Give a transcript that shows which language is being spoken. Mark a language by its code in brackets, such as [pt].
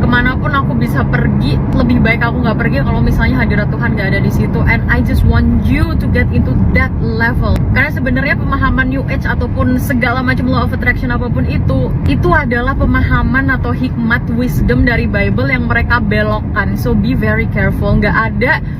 [id] Kemanapun aku bisa pergi, lebih baik aku nggak pergi kalau misalnya hadirat Tuhan nggak ada di situ. [en] And I just want you to get into that level. [id] Karena sebenarnya pemahaman New Age ataupun segala macam law of attraction apapun itu adalah pemahaman atau hikmat, wisdom dari Bible yang mereka belokkan. So be very careful. Nggak ada